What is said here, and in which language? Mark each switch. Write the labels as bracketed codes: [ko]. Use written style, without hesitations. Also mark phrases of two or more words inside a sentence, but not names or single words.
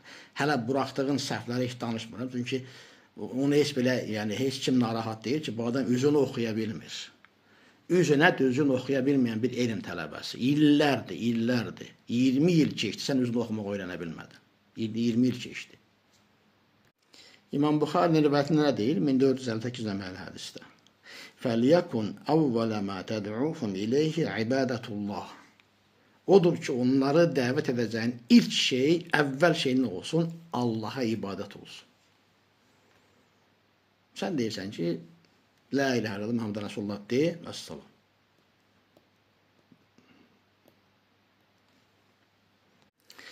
[az] Hələ buraxdığın səhvləri heç danışmıram. Çünki onu heç belə, yəni heç kim narahat deyil ki, bu adam üzünü oxuya bilmir. Üzünə düzgün oxuya bilməyən bir elm tələbəsi. İllərdir. 20 il keçdi, sən üzünü oxumaq öyrənə bilmədin. 20 il keçdi. İmam Buxarinin rivayətində nə deyir? 1458 nömrəli hədisdə. [ar] فَلْيَكُنْ أَوَّلَ مَا تَدْعُوهُمْ إِلَيْهِ عِبَادَةُ اللّٰهِ. [az] Odur ki, onları dəvət edəcəyin ilk şey, əvvəl şey nə olsun? Allaha ibadət olsun. Sən deyirsən ki, [ar] لا إله إلا الله محمد رسول الله [az] de, əssalam.